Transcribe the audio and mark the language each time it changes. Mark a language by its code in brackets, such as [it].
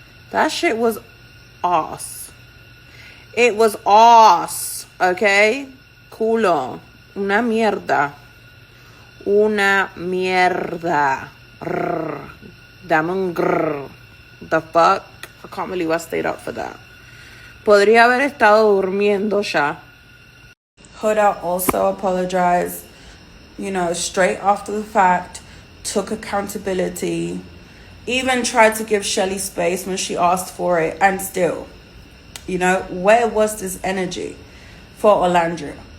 [en] That shit was ass. It was ass, okay? [es] Culo. Una mierda. Una mierda. Grr. Dame un grr. [en] The fuck? I can't believe I stayed up for that. [es] Podría haber estado durmiendo ya. [en] Huda also apologized, you know, straight after the fact, took accountability, even tried to give Shelly space when she asked for it, and still, you know, where was this energy for Olandria?